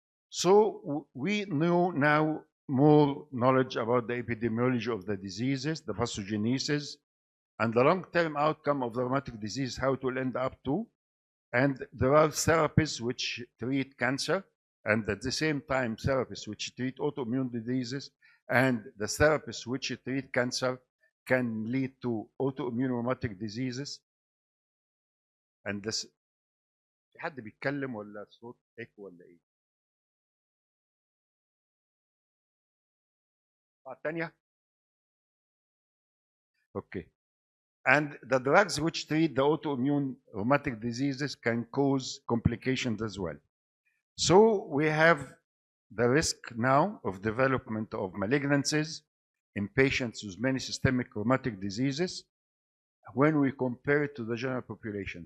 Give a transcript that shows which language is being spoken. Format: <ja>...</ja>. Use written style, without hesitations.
<en>So we know now more knowledge about the epidemiology of the diseases, the pathogenesis, and the long-term outcome of the rheumatic disease, how it will end up to. And there are therapies which treat cancer, and at the same time therapies which treat autoimmune diseases, and the therapies which treat cancer can lead to autoimmune rheumatic diseases. And this</en> <ar>في حد بيتكلم ولا صوت ايكو ولا ايه؟ الثانية؟ Okay.</ar> <en>And the drugs which treat the autoimmune rheumatic diseases can cause complications as well. So we have the risk now of development of malignancies in patients with many systemic rheumatic diseases when we compare it to the general population.</en>